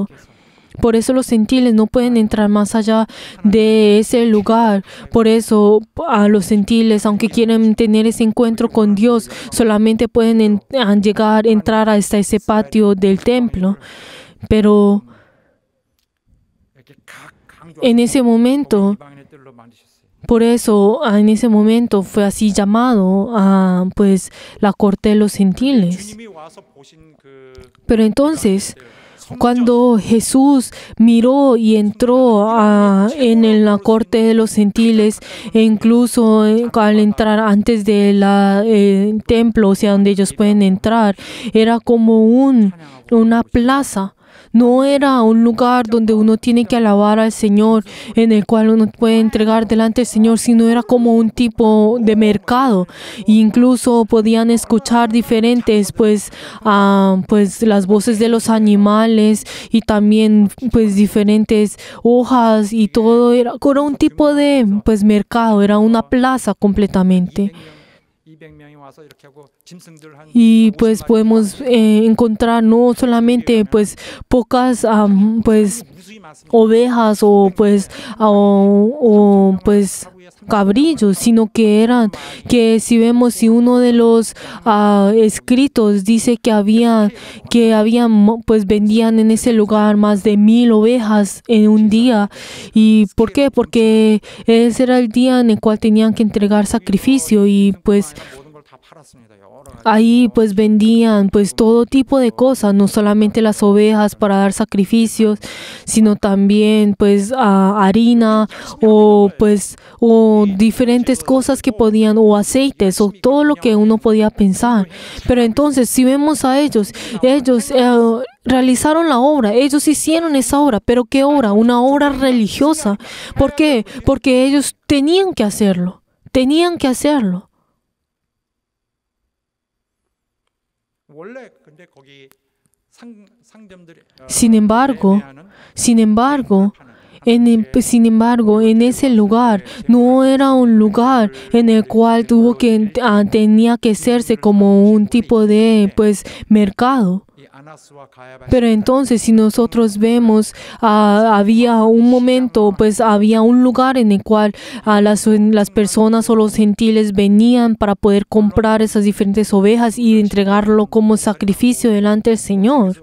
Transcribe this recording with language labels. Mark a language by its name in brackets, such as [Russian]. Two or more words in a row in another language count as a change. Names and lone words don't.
[Spanish] Por eso los gentiles no pueden entrar más allá de ese lugar. Por eso a los gentiles, aunque quieran tener ese encuentro con Dios, solamente pueden entrar hasta ese patio del templo. Pero [Korean] 이렇게 각 강조 [Spanish] en ese momento, [Korean] 이방인의 뜰로 만드셨어요. [Spanish] Por eso en ese momento fue así llamado pues la corte de los gentiles. [Korean] 주님이 와서 보신 그 [Spanish] Pero entonces, [Korean] 성전, [Spanish] cuando Jesús miró y entró en la corte de los gentiles, e incluso al entrar antes del templo, o sea, donde ellos pueden entrar, era como una plaza. No era un lugar donde uno tiene que alabar al Señor, en el cual uno puede entregar delante del Señor, sino era como un tipo de mercado. E incluso podían escuchar diferentes, pues las voces de los animales y también, pues, diferentes hojas y todo. Era un tipo de, pues, mercado, era una plaza completamente. [Korean] 200명이 와서 이렇게 하고 짐승들 한 [Spanish] Y pues podemos encontrar no solamente pues pocas pues [Korean] 무수히 많습니다. [Spanish] ovejas o pues cabrillos, sino que si vemos, si uno de los escritos dice que habían pues vendían en ese lugar más de 1,000 ovejas en un día. ¿Y por qué? Porque ese era el día en el cual tenían que entregar sacrificio, y pues [Korean] 모든 걸 다 팔았습니다. 여러 가지. [Spanish] ahí pues vendían pues todo tipo de cosas, no solamente las ovejas para dar sacrificios, sino también pues harina o diferentes cosas que podían, o aceites, o todo lo que uno podía pensar. Pero entonces si vemos a ellos realizaron la obra, ellos hicieron esa obra, pero ¿qué obra? Una obra religiosa. ¿Por qué? Porque ellos tenían que hacerlo. [Korean] 원래 근데 거기 상점들이 [Spanish] Sin embargo, en ese lugar no era un lugar en el cual tenía que hacerse como un tipo de pues mercado. Pero entonces, si nosotros vemos, había un momento, pues había un lugar en el cual las personas o los gentiles venían para poder comprar esas diferentes ovejas y entregarlo como sacrificio delante del Señor.